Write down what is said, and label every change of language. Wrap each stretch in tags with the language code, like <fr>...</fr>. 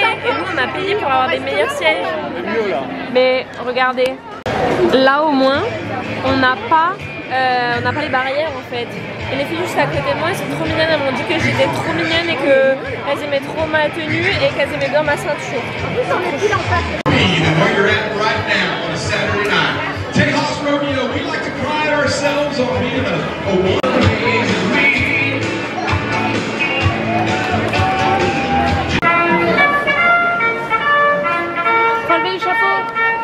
<fr>Et nous on a payé pour avoir des meilleurs sièges. Mais regardez, là au moins, on n'a pas les barrières en fait. Et les filles juste à côté de moi, elles sont trop mignonnes. Elles m'ont dit que j'étais trop mignonne et qu'elles aimaient trop ma tenue et qu'elles aimaient bien ma ceinture.</fr> <en>Where you're at right now on a Saturday night. Tejas Rodeo, we like to pride ourselves on being a one-man.</en> <fr>Faut enlever le chapeau.</fr>